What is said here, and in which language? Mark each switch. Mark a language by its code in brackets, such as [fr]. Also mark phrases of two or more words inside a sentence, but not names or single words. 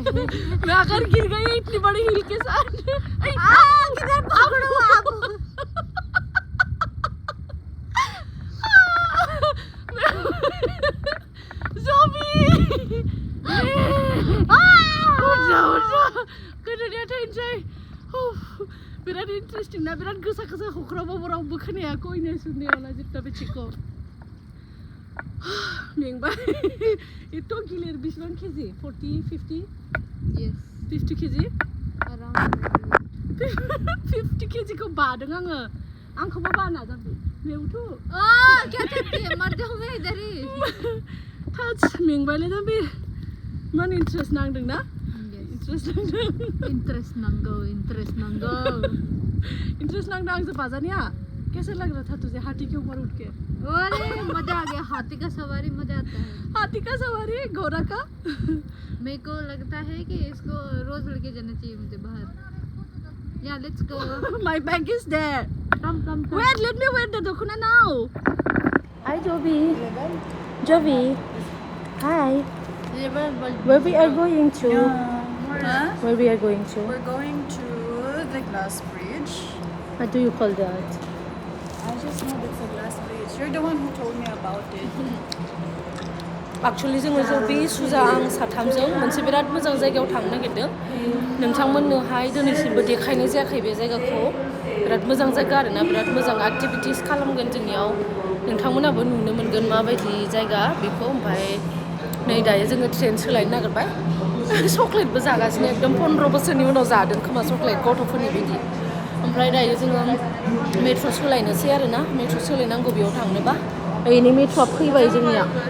[hi] मैं अगर गिर गई इतनी बड़ी हिल के साथ किधर पकड़ो आप [brx] जोबी उठ जा गोदोनिया थैनोसै बिराद इन्टारेस्टिं ना बिराद गोसा गोसा हख्राबाबो रावबो खोनायाखै नो सुनायावला जोबथा बेचिखौ मेंबाय एथ' गिलिर बेसेबां केजि 40 50 [en] यस 50 केजि अराउंड [brx] 50 केजिखौ बादों आङो आंखौबो बाना जाबाय मेवथु [hi] क्या करती है मर जाऊंगा इधर ही [brx] थाच मेंबायलै जाबाय मान इन्ट्रेस्ट नांदों ना इंटरेस्ट नांदों आंसे बाजानिया [hi] कैसे लग रहा था तुझे हाथी के ऊपर उठ के अरे मजा आ गया हाथी का सवारी मजा आता है हाथी का सवारी घोड़ा का मेरे को लगता है कि इसको रोज लेके जाना चाहिए मुझे बाहर या [en] let's go my bag is there come wait let me wear the dokuna now hi Jovi hi where we are going to where we are going to We're going to the glass bridge. what do you call that I just know it's a glass bridge. You're the one who told me about it. [brx] actually जोङो जबि सुजा आं साथामजों मोनसे बिराद मोजां जायगायाव थांनो नागिरदों नोंथांमोननोहाय दिनैसिमबो देखायनाय जायाखै बे जायगाखौ बिराद मोजां जायगा आरोना बिराद मोजां एक्टिभिटिस खालामगोन जोंनियाव नोंथांमोनाबो नुनो मोनगोन माबायदि जायगा बेखौ ओमफ्राय नै दायो जोङो ट्रेन सोलायनो नागिरबाय चकलेटबो जागासिनो एकदम 15 बोसोरनि उनाव जादों खोमा चकलेट गथ'फोरनि बायदि ओमफ्राय दायो जोङो मेट्र' सोलायनोसै आरोना मेट्र' सोलायनांगौ बेयाव थांनोबा ओइनै मेट्र'आ फैबाय जोंनिया